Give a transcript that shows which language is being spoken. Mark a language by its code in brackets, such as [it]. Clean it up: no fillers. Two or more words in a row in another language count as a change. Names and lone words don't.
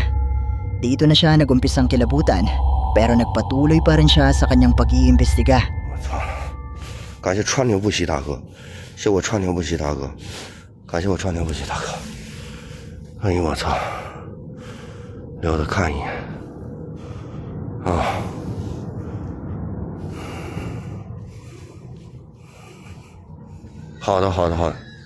[tl] Dito na siya nagumpisang kilabutan, pero nagpatuloy pa rin siya sa kanyang pag-iimbestiga. [zh] 我操！感谢川流不息大哥，谢我川流不息大哥，感谢我川流不息大哥。哎呦我操！留着看一眼啊！好的，好的，好的。